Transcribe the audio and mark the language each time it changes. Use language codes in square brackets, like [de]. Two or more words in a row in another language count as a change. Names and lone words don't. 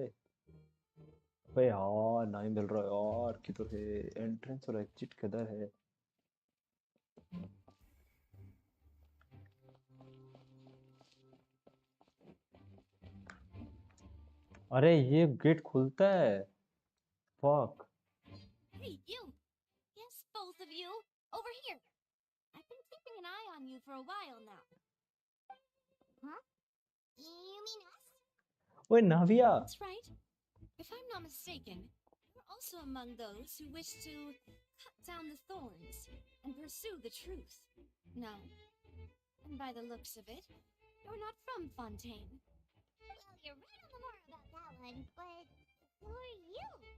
[hi] अबे यार नहीं मिल रहा यार, किधर है एंट्रेंस और एग्जिट किधर है। अरे ये गेट खुलता है, फक। [en] Hey, you! Yes, both of you! Over here! I've been keeping an eye on you for a while now. Huh? You mean us? [hi] ओए नाविया। [en] That's right. If I'm not mistaken, you're also among those who wish to cut down the thorns and pursue the truth. No. And by the looks of it, you're not from Fontaine. Well, you're right on the mark about that one, but who are you?